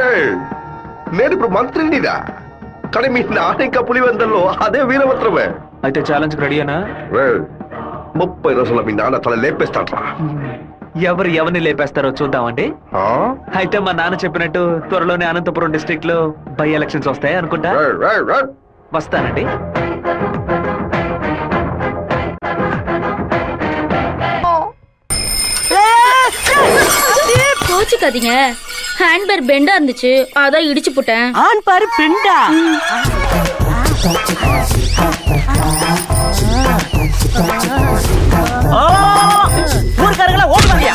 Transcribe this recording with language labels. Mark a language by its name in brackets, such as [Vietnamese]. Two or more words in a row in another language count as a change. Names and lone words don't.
[Telugu] ఏయ్, నేను ఇప్పుడు మంత్రినిదా, కానీ మీ నాన్న ఇంకా పులివెందల్లో అదే వీరభద్రమే. అయితే ఛాలెంజ్ రెడీనా? ఏయ్, 30 రోజుల్లో మీ నాన్న తల లేపేస్తాడ్రా. ఎవరిని లేపేస్తారో చూద్దామండి. ఆ? అయితే మా నాన్న చెప్పినట్టు త్వరలోనే అనంతపురం డిస్ట్రిక్ట్ లో [English] by elections [Telugu] వస్తాయి అనుకుంటా. ఏయ్, ఏయ్, ఏయ్. వస్తానండి. [Tamil] கோச்சுக்காதீங்க ஹேண்ட்பேர் பெண்டா இருந்துச்சு அதான் இடிச்சு போட்டேன். ஆண் பாரு பெண்டா. ஊருக்காரங்களா ஓடுவாங்க.